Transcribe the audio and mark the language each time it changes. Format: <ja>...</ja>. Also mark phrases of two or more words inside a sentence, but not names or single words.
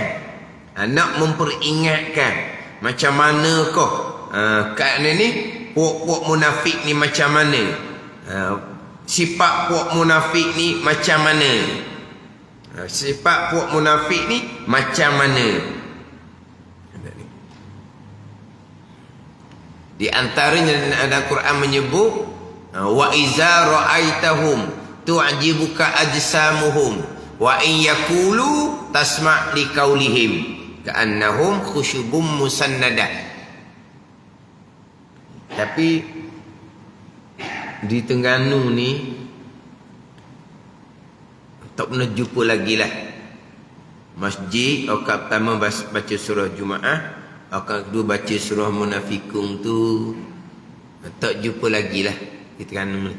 <ms>Nak memperingatkan macam mana kau keadaan ni, puak-puak munafik ni macam mana, sifat puak munafik ni macam mana, sifat puak munafik ni macam mana. Di antaranya dalam Quran menyebut</ms> <ar>وإذا رأيتهم تعجبك أجسامهم وإن يقولوا تسمع لقولهم كأنهم خشب مسندة.</ar> <ms>Tapi di Terengganu ni tak pernah jumpa lagi lah masjid rakaat pertama baca surah Jumaat, rakaat kedua baca surah Munafikun tu. Tak jumpa lagi lah di Terengganu ni.</ms>